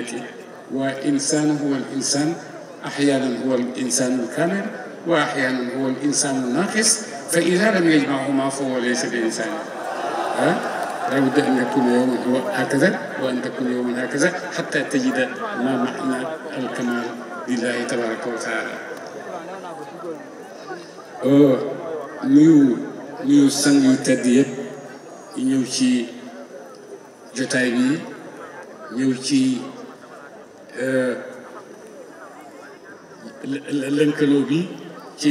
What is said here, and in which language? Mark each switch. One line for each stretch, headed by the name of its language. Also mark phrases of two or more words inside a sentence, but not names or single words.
Arabic: وإنسان هو الإنسان، أحيانا هو الإنسان الكامل وأحيانا هو الإنسان الناقص، فإذا لم يجمعهما فهو ليس بإنسان. لا بد أن يكون يوما هو هكذا وأن تكون يوما هكذا حتى تجد ما معنى الكمال لله تبارك وتعالى.
Wolof: nuyu sang yu tedd yëpp ñëw ci jotaay bi, ñëw ci lënkaloo bi ci